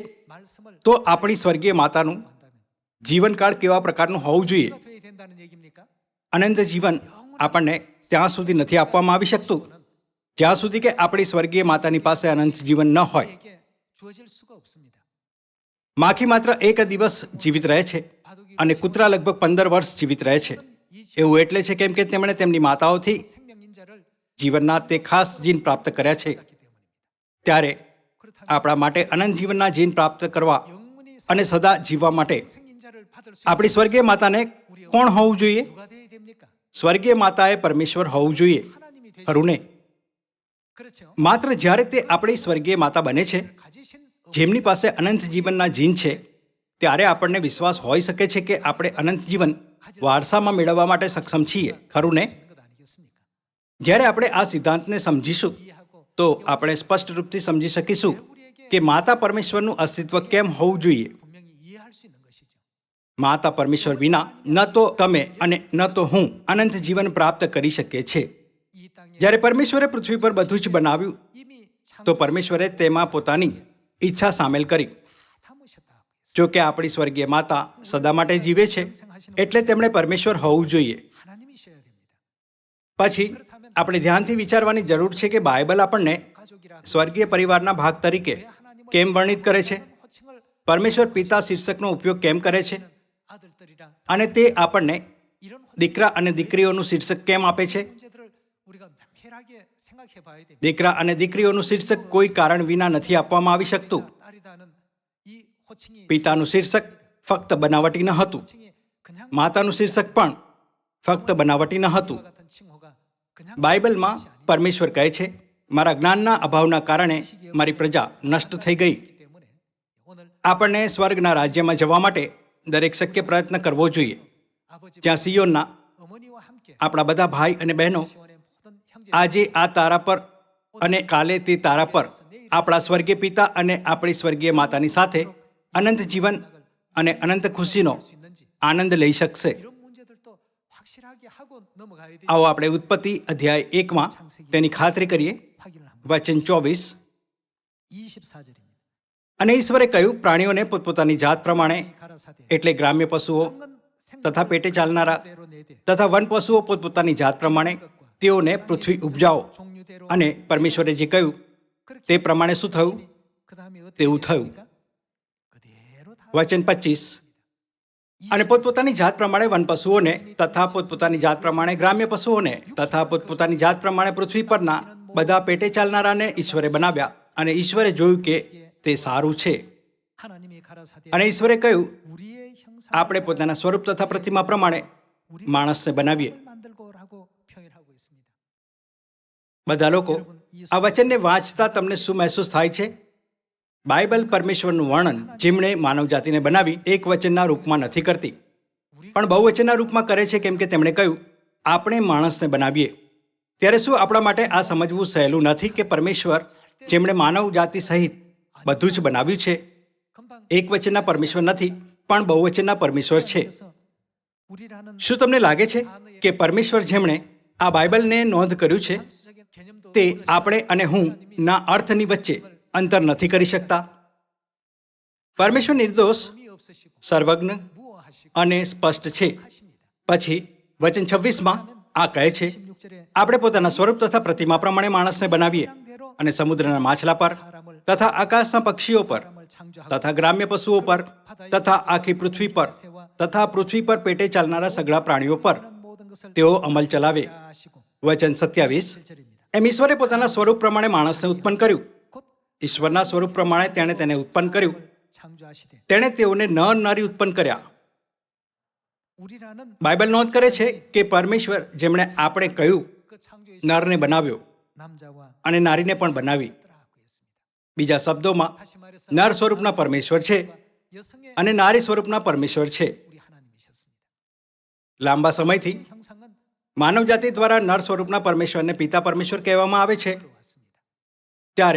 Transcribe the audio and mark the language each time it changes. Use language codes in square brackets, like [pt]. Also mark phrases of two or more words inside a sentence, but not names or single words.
[ko] 말씀을 [gu] તો આપણી સ્વર્ગીય માતાનું [ko] 한다면 [gu] જીવનકાળ કેવા પ્રકારનું હોવું જોઈએ? [ko] 어떻게 돼야 된다는 얘기입니까? [gu] અનંત જીવન આપણને ત્યાં સુધી નથી આપવામાં આવી શકતું જ્યાં સુધી કે આપણી સ્વર્ગીય માતાની પાસે અનંત જીવન ન હોય. [ko] 우리에게 주어질 수가 없습니다. [gu] માખી માત્ર એક દિવસ જીવિત રહે છે અને કૂતરા લગભગ 15 વર્ષ જીવિત રહે છે. [ko] 이 [gu] એવું એટલે છે કેમ કે તેમણે તેમની માતાઓથી [ko] 생명 인자를 [gu] જીવનના તે ખાસ જીન પ્રાપ્ત કર્યા છે. [ko] 받기 때문입니다. [gu] ત્યારે [ko] 그렇다면 [gu] આપણા માટે અનંત જીવનના જીન પ્રાપ્ત કરવા [ko] 영원히 [gu] અને સદા જીવવા માટે [ko] 생인자를 받을 수 [gu] આપણી સ્વર્ગીય માતાને કોણ હોવું જોઈએ? [ko] 누가 돼야 됩니까? [gu] સ્વર્ગીય માતાએ પરમેશ્વર હોવું જોઈએ, [ko] 하나님이 되시. [gu] ખરું ને? [ko] 그렇죠. [gu] માત્ર જ્યારે તે આપણી સ્વર્ગીય માતા બને છે [ko] 가지신 [gu] જેમની પાસે અનંત જીવનના જીન છે ત્યારે આપણને વિશ્વાસ હોઈ શકે છે કે આપણે અનંત જીવન વારસામાં મેળવવા માટે સક્ષમ છીએ, ખરું ને? [ko] 것 아니겠습니까? [gu] જ્યારે આપણે આ સિદ્ધાંતને સમજીશું [ko] 이해하고 [gu] તો આપણે સ્પષ્ટ રૂપથી સમજી શકીશું [ko] 우리에게 [gu] કે માતા પરમેશ્વરનું અસ્તિત્વ કેમ હોવું જોઈએ. [ko] 분명히 이해할 수 있는 것이죠. [gu] માતા પરમેશ્વર વિના ન તો તમે અને ન તો હું અનંત જીવન પ્રાપ્ત કરી શકીએ છીએ. [ko] 이 땅에 [gu] જ્યારે પરમેશ્વરે પૃથ્વી પર બધું જ બનાવ્યું [ko] 이미 [gu] તો પરમેશ્વરે તેમાં પોતાની ઈચ્છા સામેલ કરી. [ko] 담으셨다고 했어요. [gu] જો કે આપણી સ્વર્ગીય માતા સદા માટે જીવે છે એટલે તેમણે પરમેશ્વર હોવું જોઈએ. [ko] 하나님이셔야 됩니다. [gu] પછી આપણે ધ્યાનથી વિચારવાની જરૂર છે કે બાઇબલ આપણને [ko] 가족이라 [gu] સ્વર્ગીય પરિવારના ભાગ તરીકે કેમ વર્ણિત કરે છે? [ko] 호칭을 [gu] પરમેશ્વર પિતા શીર્ષકનો ઉપયોગ કેમ કરે છે? [ko] 아들들이라 [gu] અને તે આપણને [ko] 이런 [gu] દીકરા અને દીકરીઓનું શીર્ષક કેમ આપે છે? [ko] 문제들을 우리가 면밀하게 생각해 봐야 됩니다. [gu] દીકરા અને દીકરીઓનું શીર્ષક કોઈ કારણ વિના નથી આપવામાં આવી શકતું. [ko] 딸이다는 이 호칭이 [gu] પિતાનું શીર્ષક ફક્ત બનાવટી ન હતું. [ko] 호칭이 그냥 [gu] માતાનું શીર્ષક પણ ફક્ત બનાવટી ન હતું. [ko] 이와 같은 칭호가 그냥 [gu] બાઇબલમાં પરમેશ્વર કહે છે મારા જ્ઞાનના અભાવના કારણે મારી પ્રજા નષ્ટ થઈ ગઈ. [ko] 있기 때문에 오늘 [gu] આપણને સ્વર્ગના રાજ્યમાં જવા માટે દરેક શક્ય પ્રયત્ન કરવો જોઈએ. [ko] 아버지 [gu] જ્યાં સિયોનના [ko] 어머니와 함께 [gu] આપણા બધા ભાઈ અને બહેનો [ko] 시온의 모든 형제 [gu] આજે આ તારા પર અને કાલે તે તારા પર આપણા સ્વર્ગીય પિતા અને આપણી સ્વર્ગીય માતાની સાથે અનંત જીવન અને અનંત ખુશીનો [ko] 수 있는지 [gu] આનંદ લઈ શકશે. [ko] 이런 문제들도 확실하게 하고 넘어가야 되지. [gu] આવો આપણે ઉત્પત્તિ અધ્યાય 1માં તેની ખાતરી કરીએ. [ko] 확인을 합니다. [gu] વચન 24. [ko] 24절입니다. [gu] અને ઈશ્વરે કહ્યું પ્રાણીઓને પોતપોતાની જાત પ્રમાણે [ko] 가라사대 [gu] એટલે ગ્રામ્ય પશુઓ તથા પેટે ચાલનારા [ko] 대로 내되 [gu] તથા વન પશુઓ પોતપોતાની જાત પ્રમાણે તેઓને પૃથ્વી ઉપજાવો. [ko] 종류대로 [gu] અને પરમેશ્વરે જે કહ્યું તે પ્રમાણે શું થયું? [ko] 그다음에 어떻게 [gu] તેવું થયું. [ko] 됐습니까? 그대로 다 [gu] વચન 25, અને પોતપોતાની જાત પ્રમાણે વન પશુઓને તથા પોતપોતાની જાત પ્રમાણે ગ્રામ્ય પશુઓને તથા પોતપોતાની જાત પ્રમાણે પૃથ્વી પરના બધા પેટે ચાલનારાને ઈશ્વરે બનાવ્યા, અને ઈશ્વરે જોયું કે તે સારું છે. [ko] 하나님이 가라사대 [gu] અને ઈશ્વરે કહ્યું, [ko] 우리의 형상 [gu] આપણે પોતાના સ્વરૂપ તથા પ્રતિમા પ્રમાણે માણસને બનાવીએ. [ko] 만들고라고 표현하고 있습니다. [gu] બધા લોકો આ વચનને વાંચતા તમને શું મહેસૂસ થાય છે? બાઇબલ પરમેશ્વરનું વર્ણન જેમણે માનવ જાતિને બનાવી એક વચનના રૂપમાં નથી કરતી, પણ બહુવચનના રૂપમાં કરે છે, કેમ કે તેમણે કહ્યું આપણે માણસને બનાવીએ. ત્યારે શું આપણા માટે આ સમજવું સહેલું નથી કે પરમેશ્વર જેમણે માનવ જાતિ સહિત બધું જ બનાવ્યું છે, [ko] 금방 [gu] એક વચનના પરમેશ્વર નથી પણ બહુવચનના પરમેશ્વર છે? [ko] 그래서 우리라는 [gu] શું તમને લાગે છે કે પરમેશ્વર જેમણે આ બાઇબલને નોંધ કર્યું છે [ko] 단수적인 개념도 [gu] તે આપણે અને હું ના અર્થની વચ્ચે અંતર નથી કરી શકતા? પરમેશ્વર નિર્દોષ, [ko] 의미 없으시고 [gu] સર્વજ્ઞ [ko] 무어하시고 [gu] અને સ્પષ્ટ છે. [ko] 하십니다. [gu] પછી વચન 26માં આ કહે છે, [ko] 16절에 [gu] આપણે પોતાના સ્વરૂપ તથા પ્રતિમા પ્રમાણે માણસને બનાવીએ, [ko] 모양대로 [gu] અને સમુદ્રના માછલા પર [ko] 사람을 [gu] તથા આકાશના પક્ષીઓ પર [ko] 사람을 창조하고 [gu] તથા ગ્રામ્ય પશુઓ પર તથા આખી પૃથ્વી પર તથા પૃથ્વી પર પેટે ચાલનારા સગળા પ્રાણીઓ પર [ko] 하는 모든 것을 [gu] તેઓ અમલ ચલાવે. [ko] 하시고 [gu] વચન 27, [ko] 7절입니다. [gu] એમ ઈશ્વરે પોતાના સ્વરૂપ પ્રમાણે માણસને ઉત્પન્ન કર્યું. [ko] 곧 [gu] ઈશ્વરના સ્વરૂપ પ્રમાણે તેણે તેને ઉત્પન્ન કર્યું. [ko] 창조하시되 [gu] તેણે તેઓને નર નારી ઉત્પન્ન કર્યા. [ko] 우리라는 [gu] બાઇબલ નોંધ કરે છે કે પરમેશ્વર જેમણે આપણે કહ્યું [ko] 그 창조의 [gu] નરને બનાવ્યો [ko] 남자와 [gu] અને નારીને પણ બનાવી. [ko] 여자라고 했습니다. [gu] બીજા શબ્દોમાં [ko] 다시 말해서 [gu] નર સ્વરૂપના પરમેશ્વર છે [ko] 여성의 [gu] અને નારી સ્વરૂપના પરમેશ્વર છે. [ko] 우리 하나님이셨습니다. [gu] લાંબા સમયથી [ko] 이 형상은 [gu] માનવ જાતિ દ્વારા નર સ્વરૂપના પરમેશ્વરને પિતા પરમેશ્વર કહેવામાં આવે છે. [ko] 들어왔습니다. [gu] ત્યારે